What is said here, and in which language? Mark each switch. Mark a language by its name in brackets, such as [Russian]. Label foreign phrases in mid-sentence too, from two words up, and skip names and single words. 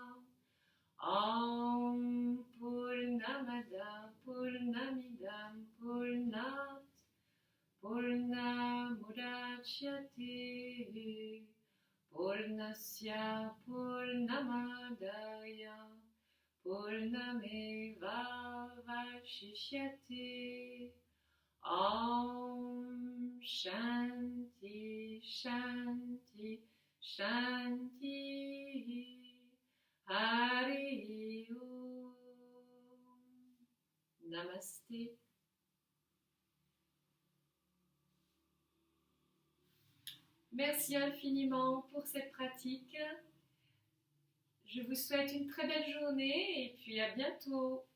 [Sanskrit] ॐ पूर्णमद पूर्णमिदम् पूर्णात् पूर्णमुदच्यते पूर्णस्य पूर्णमादय पूर्णमेव वशिष्यते. ॐ शान्ति शान्ति शान्ति. हरि ॐ. [French] Namasté. Merci infiniment pour cette pratique. Je vous souhaite une très belle journée et puis à bientôt.